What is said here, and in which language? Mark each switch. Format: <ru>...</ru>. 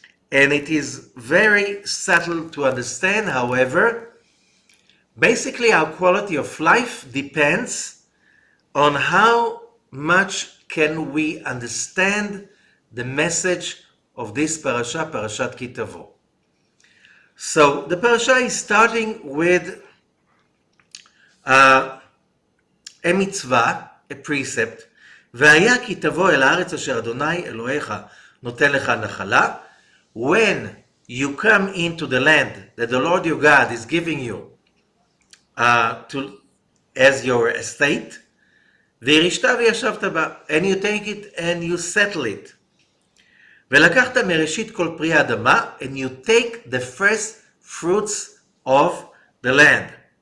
<en>And it is very subtle to understand. However, basically our quality of life depends on how much can we understand the message of this parasha, Parashat Ki-Tavo. So the parasha is starting with a mitzvah, a precept,</en> <he>והיה כי תבוא אל הארץ אשר אדוני אלוהיך נותן לך נחלה.</he> <en>When you come into the land that the Lord your God is giving you as your estate,</en> <he>וירשת וישבת בה,</he> <en>and you take it and you settle it.</en> <he>ולקחת מראשית כל פרי האדמה,</he> <en>and you take the first fruits of the land.</en>